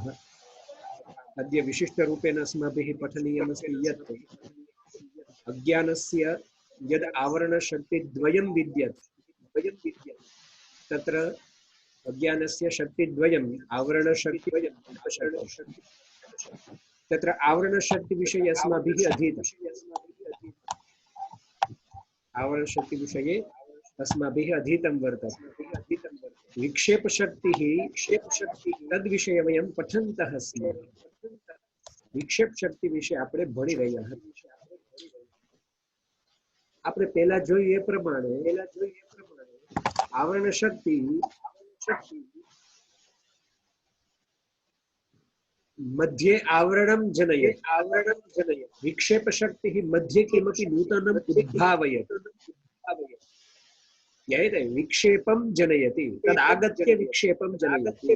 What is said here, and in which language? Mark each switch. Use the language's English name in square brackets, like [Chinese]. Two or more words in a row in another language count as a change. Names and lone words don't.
[Sanskrit] अद्य विशिष्टरूपेण अस्माभिः पठनीयमस्ति यत् अज्ञानस्य यद् आवरणशक्तिद्वयं विद्यते, तत्र अज्ञानस्य शक्तिद्वयम् आवरणशक्ति, तत्र आवरणशक्तिविषये अस्माभिः अधीतम्। आवरणशक्तिविषये अस्माभिः अधीतं वर्तते। विक्षेपशक्तिः तद्विषये वयं पठन्तः स्मः। विक्षेपशक्ति विषय [Gujarati] આપણે ભણી રહ્યા હતા। આપણે પહેલા જોયું એ પ્રમાણે આવરણ શક્તિ [Sanskrit] मध्ये आवरणं जनयति। विक्षेपशक्तिः मध्ये किमपि नूतनम् उद्भावयति। ज्ञायते? विक्षेपं जनयति, तदागत्य विक्षेपं जनयति।